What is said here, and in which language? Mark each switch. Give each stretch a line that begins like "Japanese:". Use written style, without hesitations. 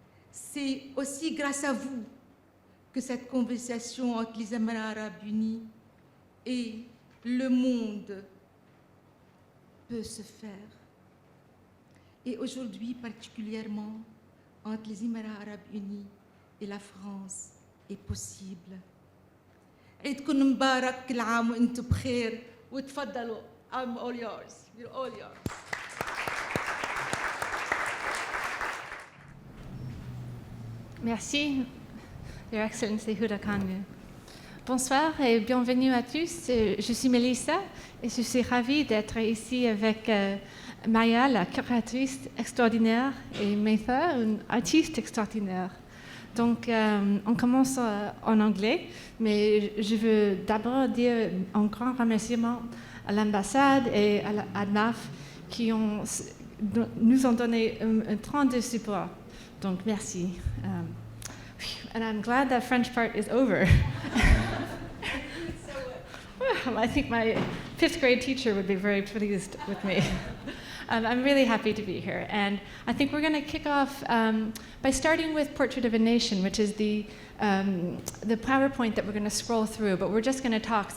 French: C'est aussi grâce à vous que cette conversation entre les Émirats Arabes Unis et le monde peut se faire. Et aujourd'hui, particulièrement, entre les Émirats Arabes Unis et la France, est possible.
Arabic: عيدكم مبارك كل عام وانتم بخير وتفضلوا.
English: I'm all yours. We're all yours.
French: Merci,
English: Your Excellency Huda Kanu.
French: Bonsoir et bienvenue à tous. Je suis Mélissa et je suis ravie d'être ici avec Maya, la curatrice extraordinaire, et Metha, une artiste extraordinaire. Donc, on commence en anglais, mais je veux d'abord dire un grand remerciement à l'ambassade et à l'ADMAF qui nous ont donné un temps de support. Donc, merci.
English: And I'm glad that French part is over. I think my 5th grade teacher would be very pleased with me. I'm really happy to be here. And I think we're going to kick off by starting with Portrait of a Nation, which is the PowerPoint that we're going to scroll through, but we're just going to talk.